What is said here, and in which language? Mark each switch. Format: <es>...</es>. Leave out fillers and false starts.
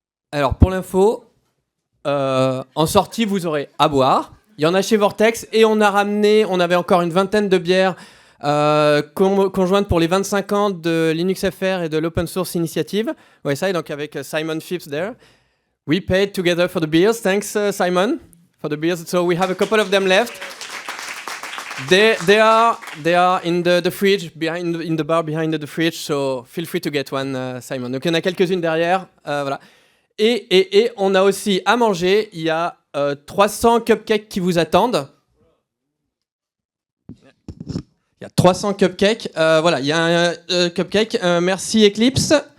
<fr>Alors, pour l'info, en sortie, vous aurez à boire. Il y en a chez Vortex et on avait encore une vingtaine de bières conjointes pour les 25 ans de Linux FR et de l'Open Source Initiative. Ouais, ça, et donc avec Simon Phipps there.</fr> <en>We paid together for the beers. Thanks, Simon, for the beers. So we have a couple of them left. They are in the fridge, in the bar behind the fridge. So feel free to get one, Simon.</en> <fr>Donc il y en a quelques-unes derrière. Voilà. Et on a aussi à manger. Il y a 300 cupcakes qui vous attendent. Il y a 300 cupcakes. Voilà, il y a un cupcake. Merci Eclipse.</fr>